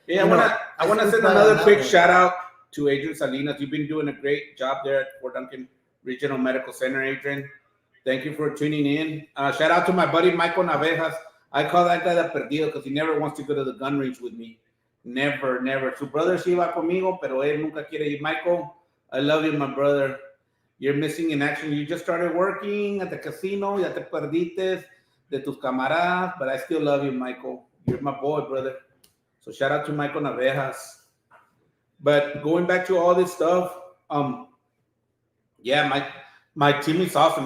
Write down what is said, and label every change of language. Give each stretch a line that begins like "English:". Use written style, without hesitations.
English: yeah, I want to send another quick shout out to Adrian Salinas. You've been doing a great job there at Fort Duncan Regional Medical Center, Adrian. Thank you for tuning in. Shout out to my buddy Michael Navejas. I call that guy the perdido because he never wants to go to the gun range with me. Never.
Spanish: Su brother sí va conmigo, pero él nunca quiere ir.
English: Michael, I love you, my brother. You're missing in action. You just started working at the casino. Ya te perdiste de tus camaradas, but I still love you, Michael. You're my boy, brother. So shout out to Michael Navejas. But going back to all this stuff, yeah, my team is awesome.